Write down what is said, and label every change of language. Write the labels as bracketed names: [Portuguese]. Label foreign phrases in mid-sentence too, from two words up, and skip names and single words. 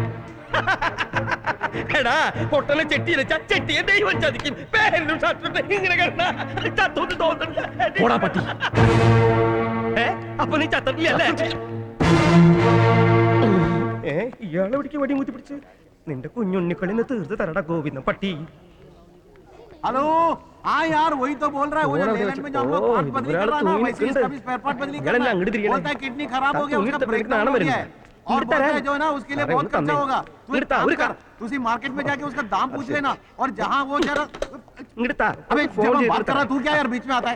[Malayalam] എടാ പൊട്ടനെ ചെട്ടി വെച്ച ചെട്ടിയെ ദൈവം ചതിക്കും. പേരും ഇങ്ങനെ ചത്തോട്ട് തോന്നുന്നു. അപ്പൊ നീ ചത്തിട്ടില്ലല്ലേ? ഇയാളെ പിടിക്ക് വടി മുത്തി പിടിച്ച് നിന്റെ കുഞ്ഞുണ്ണിക്കളിന്ന് തീർത്ത് തരടാ ഗോവിന്ദൻ പട്ടി. [Hindi] हेलो हाँ यार वही तो बोल रहा है वो जो लेलैंड में जो हम लोग पार्ट बदली कर रहा है ना वैसे इसका भी [English] spare part [Hindi] बदली कर रहा है। बोलता है किडनी खराब हो गया उसका ब्रेकडाउन हो गया है और बोलता है जो है ना उसके लिए बहुत खर्चा होगा। तू उसी मार्केट में जाके उसका दाम पूछ लेना और जहाँ वो जरा अबे जब हम बात कर रहा तू क्या यार बीच में आता है?